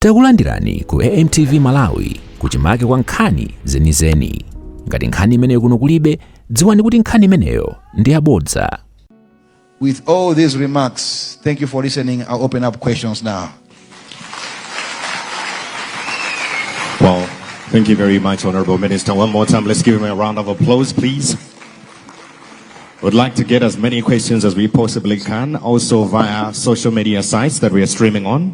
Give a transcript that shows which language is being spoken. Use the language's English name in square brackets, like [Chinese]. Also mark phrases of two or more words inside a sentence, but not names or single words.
[Nyanja] Takulandirani ku AMTV Malawi kuchimake kwa nkhani zenizeni. Ngati nkhani imeneyo kuno kulibe, dziwani kuti nkhani imeneyo ndi yabodza. [English] With all these remarks, thank you for listening. I'll open up questions now. Well, thank you very much, Honorable Minister. One more time, let's give him a round of applause, please. Would like to get as many questions as we possibly can, also via social media sites that we are streaming on.